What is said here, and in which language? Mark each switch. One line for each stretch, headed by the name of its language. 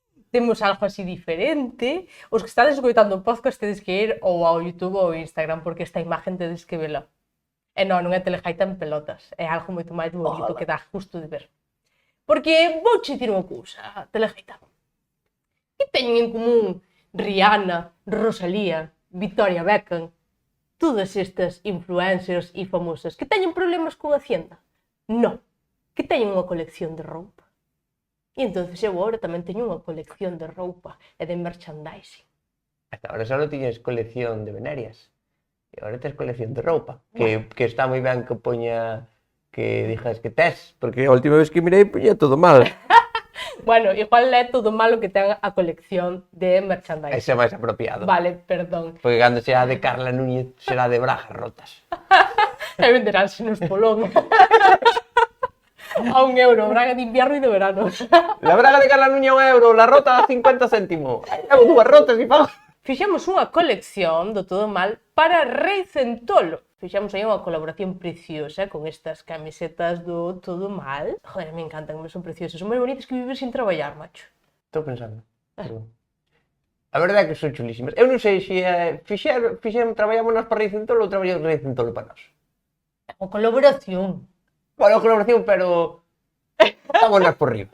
Galician: Temos algo así diferente. Os que estades escoitando o podcast tedes que ir ou ao YouTube ou ao Instagram, porque esta imagen tedes que vela. E non é Telejaita en pelotas. É algo moito máis bonito que dá gusto de ver. Porque vou che dicir unha cousa, Telejaita. Que teñen en común Rihanna, Rosalía, Victoria Beckham, todas estas influencers e famosas que teñen problemas con Hacienda? Non, que teñen unha colección de roupa. E entonces eu agora tamén teño unha colección de roupa e de merchandising. Hasta ahora só tiñes colección de venerias. E agora tes colección de roupa. Que está moi ben que poña... Que dijas que tes. Porque a última vez que mirei poña todo mal. Bueno, igual é todo malo que ten a colección de merchandising. Ese é máis apropiado. Vale, perdón. Porque cando sea de Carla Núñez será de brajas rotas. E venderánse nos Polón. A €1, braga de invierno e de verano.
Spanish: La braga de Carla Núñez €1, la rota a 50 céntimos.
Galician: Levo dúas rotas e pago. Fixemos unha colección do Todo Mal para Rei Centolo. Fixemos aí unha colaboración preciosa con estas camisetas do Todo Mal.
Spanish: Joder, me encantan, me son preciosas.
Galician: Son máis bonitas que vivir sin traballar, macho. Estou pensando. A verdade é que son chulísimas. Eu non sei se traballamos nós para Rei Centolo ou traballamos Rei Centolo para nós. É unha colaboración. Bueno, colaboración, pero estamos nós por riba.